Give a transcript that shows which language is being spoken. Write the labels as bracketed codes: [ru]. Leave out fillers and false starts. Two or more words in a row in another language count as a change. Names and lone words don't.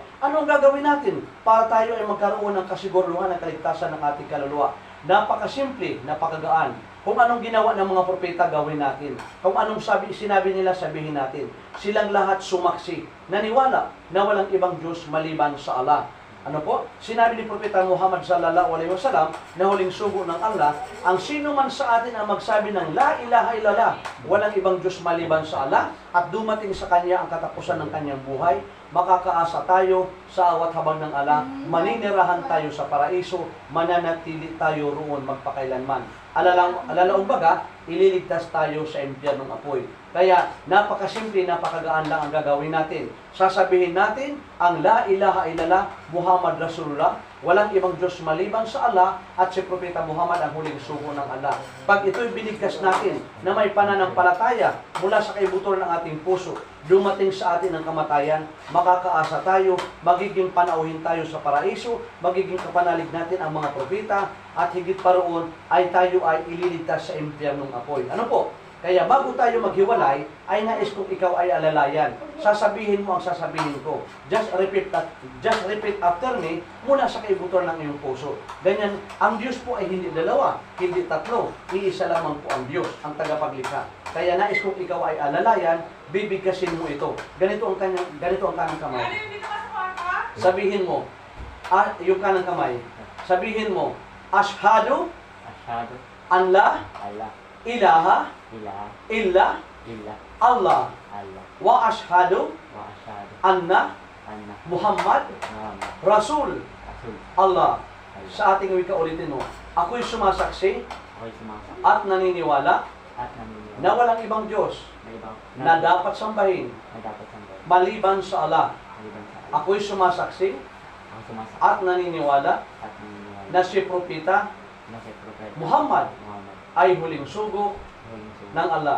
[tl] Ano ang gagawin natin para tayo ay magkaroon ng kasiguraduhan ng kaligtasan ng ating kaluluwa? Napakasimple, napakagaan. Kung anong ginawa ng mga propeta, gawin natin. Kung anong sinabi nila, sabihin natin. Silang lahat sumaksi, naniwala na walang ibang Diyos maliban sa Allah. Ano po? Sinabi ni Propeta Muhammad [ar] صلى الله عليه وسلم [tl] na huling sugo ng Allah, ang sino man sa atin ang magsabi ng [ar] لا إله إلا الله, [tl] walang ibang Diyos maliban sa Allah, at dumating sa kanya ang katapusan ng kanyang buhay, makakaasa tayo sa awat habang ng Allah, maninirahan tayo sa paraiso, mananatili tayo roon magpakailanman. Alalaong baga, ililigtas tayo sa impyernong apoy. Kaya napakasimple, napakagaan lang ang gagawin natin. Sasabihin natin ang [ar] لا إله إلا الله محمد رسول الله, [tl] walang ibang Diyos maliban sa Allah, at si Propeta Muhammad ang huling sugo ng Allah. Pag ito'y binigkas natin na may pananampalataya mula sa kaibutor ng ating puso, dumating sa atin ang kamatayan, makakaasa tayo, magiging panauhin tayo sa paraiso, magiging kapanalig natin ang mga propeta, at higit pa roon ay tayo ay ililigtas sa impyernong apoy. Ano po? Kaya bago tayo maghiwalay, ay nais kong ikaw ay alalayan. Sasabihin mo ang sasabihin ko. [en] Just repeat after me [tl] mula sa kaibutor ng iyong puso. Ganyan, ang Diyos po ay hindi dalawa, hindi tatlo. Iisa lamang po ang Diyos, ang tagapaglikha. Kaya nais kong ikaw ay alalayan, bibigkasin mo ito. Ganito ang kanang kamay. Sabihin mo, yung kanang kamay. Sabihin mo, [ar] أشهد أن لا إله إلا الله وأشهد أن محمدا رسول الله. [tl] Sa ating wika ulitin mo, ako'y sumasaksi at naniniwala na walang ibang Diyos na dapat sambahin maliban sa Allah. Ako'y sumasaksi at naniniwala na si Propeta Muhammad ay huling sugo ng Allah.